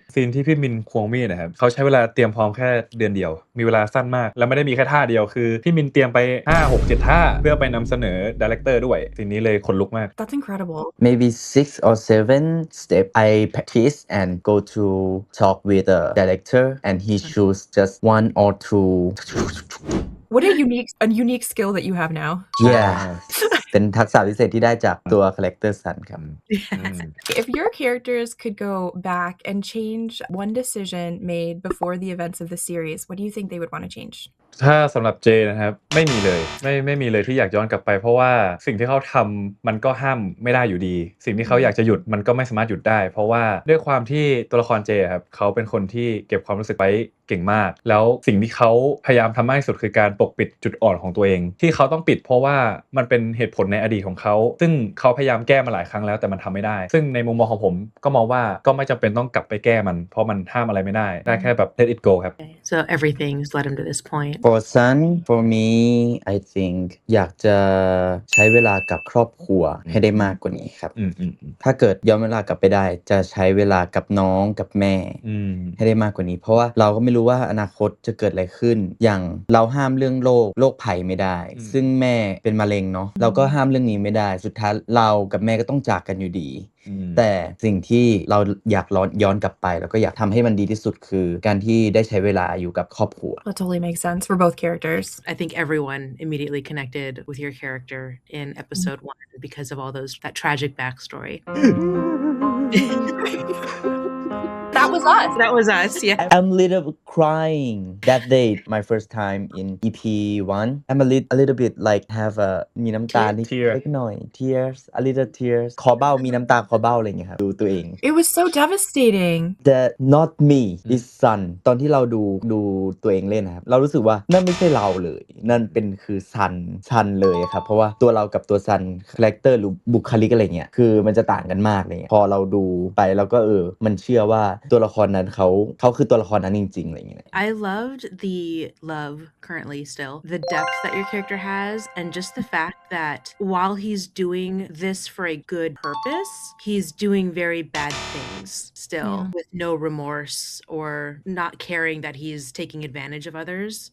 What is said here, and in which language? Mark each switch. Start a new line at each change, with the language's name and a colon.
Thai: ซีนที่พี่มินควงมีดนะครับเขาใช้เวลาเตรียมพร้อมแค่เดือนเดียวมีเวลาสั้นมากแล้วไม่ได้มีแค่ท่าเดียวคือพี่มินเตรียมไป5 6 7ท่าเพื่อไปนำเสนอไดเรคเตอร์ด้วยซีนนี้เลยขนลุกมาก
English: That's incredible. maybe 6 or 7 step I practice and go to talk with the director and he choose just 1 or 2 What a unique skill that you have now.
Thai: yeah เป็นทักษะพิเศษที่ได้จากตัวคาแรคเตอร์ซันครับ
English: If your characters could go back and change one decision made before the events of the series, what do you think they would want to change?
Thai: ถ้าสำหรับเจนะครับไม่มีเลยไม่มีเลยที่อยากย้อนกลับไปเพราะว่าสิ่งที่เขาทำมันก็ห้ามไม่ได้อยู่ดีสิ่งที่เขาอยากจะหยุดมันก็ไม่สามารถหยุดได้เพราะว่าด้วยความที่ตัวละครเจครับเขาเป็นคนที่เก็บความรู้สึกไว้เก่งมากแล้วสิ่งที่เขาพยายามทำมากที่สุดคือการปกปิดจุดอ่อนของตัวเองที่เขาต้องปิดเพราะว่ามันเป็นเหตุผลในอดีตของเขาซึ่งเขาพยายามแก้มาหลายครั้งแล้วแต่มันทำไม่ได้ซึ่งในมุมมองของผมก็มองว่าก็ไม่จำเป็นต้องกลับไปแก้มันเพราะมันห้ามอะไรไม่ได้แค่แบบ
English: let it go
Thai: ครับ
English: So everything's led him to this point. For Sun for me I think
Thai: อยากจะใช้เวลากับครอบครัวให้ได้มากกว่านี้ครับถ้าเกิดย้อนเวลากลับไปได้จะใช้เวลากับน้องกับแม่ให้ได้มากกว่านี้เพราะว่าเราก็ไม่รู้ว่าอนาคตจะเกิดอะไรขึ้นอย่างเราห้ามเรื่องโรคภัยไม่ได้ซึ่งแม่เป็นมะเร็งเนาะเราก็ห้ามเรื่องนี้ไม่ได้สุดท้ายเรากับแม่ก็ต้องจากกันอยู่ดีแต่สิ่งที่เราอยากย้อนกลับไปแล้วก็อยากทำให้มันดีที่สุดคือการที่ได้ใช้เวลาอยู่กับครอบครัว
English: That totally makes sense for both characters. I think everyone immediately connected with your character in episode 1 because of all that tragic backstory. That was us. That was us, yeah. I'm a little bit crying that day my first time in EP1 I'm a little bit like have a
Thai: มีน้ำตานิดเล็กหน่อย
English: tears a little tears
Thai: คอเบ้ามีน้ำตาคอเบ้าอะไรอย่างเงี้ยครับดูตัวเอง
English: It was so devastating. That not me this Sun
Thai: ตอนที่เราดูตัวเองเล่นนะครับเรารู้สึกว่านั่นไม่ใช่เราเลยนั่นเป็นคือซันเลยครับเพราะว่าตัวเรากับตัวซันคาแรคเตอร์หรือบุคลิกอะไรเงี้ยคือมันจะต่างกันมากเลยพอเราดูไปแล้วก็มันเชื่อว่าตัวละครนั้นเขาคือตัวละครนั้นจริงๆอะไรอย่างเงี้ย
English: I loved the love currently still, the depth that your character has, and just the fact that while he's doing this for a good purpose, he's doing very bad things still with no remorse or not caring that he's taking advantage of others.